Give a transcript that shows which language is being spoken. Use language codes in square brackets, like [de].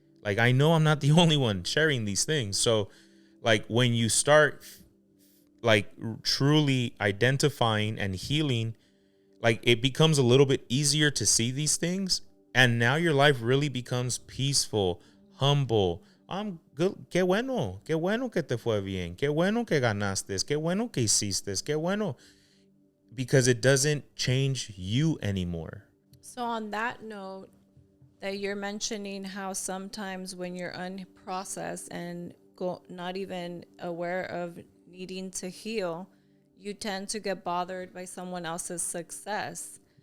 [en] Like, I know I'm not the only one sharing these things. So, like, when you start, like, truly identifying and healing, like, it becomes a little bit easier to see these things. And now your life really becomes peaceful, humble. I'm good. [es] Qué bueno que te fue bien. Qué bueno que ganaste. Qué bueno que hiciste. Qué bueno. [en] Because it doesn't change you anymore. So on that note, that you're mentioning how sometimes when you're unprocessed and not even aware of needing to heal, you tend to get bothered by someone else's success.